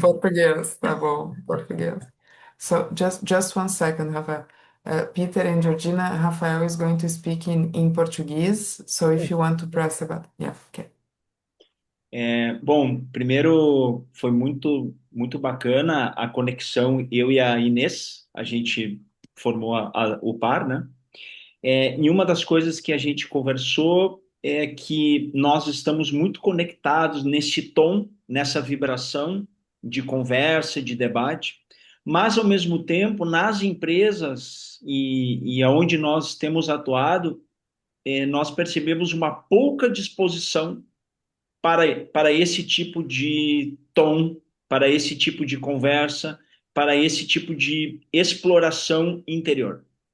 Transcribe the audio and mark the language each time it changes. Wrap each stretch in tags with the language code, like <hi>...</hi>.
<pt>português, tá bom, português.</pt> <en>So just one second, Rafael. Peter and Georgina, Rafael is going to speak in Portuguese. So if you want to press the button, yeah, okay.</en> <pt>Bom, primeiro foi muito bacana a conexão, eu e a Inês, a gente formou o par, né? E uma das coisas que a gente conversou é que nós estamos muito conectados nesse tom, nessa vibração de conversa, de debate, mas ao mesmo tempo nas empresas e aonde nós temos atuado, nós percebemos uma pouca disposição para esse tipo de tom, para esse tipo de conversa, para esse tipo de exploração interior.</pt>